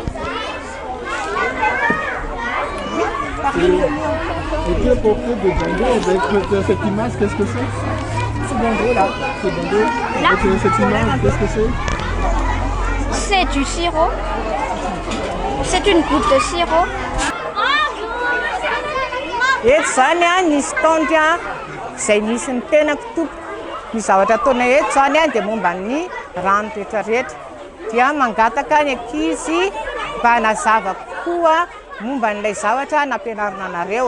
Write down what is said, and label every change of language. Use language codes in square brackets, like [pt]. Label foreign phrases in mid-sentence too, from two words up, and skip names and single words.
[fr] Et tu es porté de Django avec cette image, qu'est-ce que c'est? Ce Django là. Ce Django, avec cette image, qu'est-ce que c'est? C'est du sirop. C'est une goutte de sirop. [mg] Eto zany a nisy taonty a izay misy ny tenako tompo. Ny zavatra ataona eto zany a dia momba ny rano rehetrarehetra. Dia mangataka ny ankizy mba hanazava koa momba n'ilay zavatra nampianarina anareo.